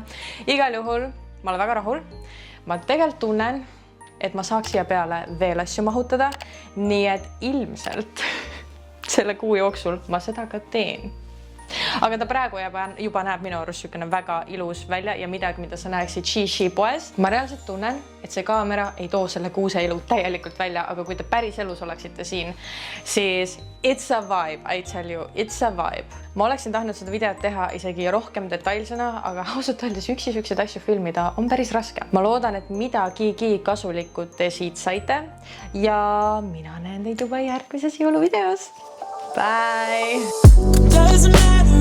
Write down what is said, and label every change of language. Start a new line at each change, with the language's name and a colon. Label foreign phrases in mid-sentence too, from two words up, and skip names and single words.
Estonian: Igal juhul ma olen väga rahul. Ma tegelikult tunnen, et ma saaks siia peale veel asju mahutada, nii et ilmselt selle kuu jooksul ma seda ka teen. Aga ta praegu juba näeb minu arust väga ilus välja ja midagi, mida sa näeksid Shishi poes. Ma reaalselt tunnen, et see kaamera ei too selle kuuse ilu täielikult välja, aga kui te päris elus oleksite siin, siis
English: it's a vibe, I tell you, it's a vibe.
Estonian: Ma oleksin tahtnud seda videot teha isegi rohkem detailsena, aga ausalt öeldes üksisükseid asju filmida on päris raske. Ma loodan, et midagigi kasulikud te siit saite ja mina näen teid juba järgmises jõuluvideos. Bye!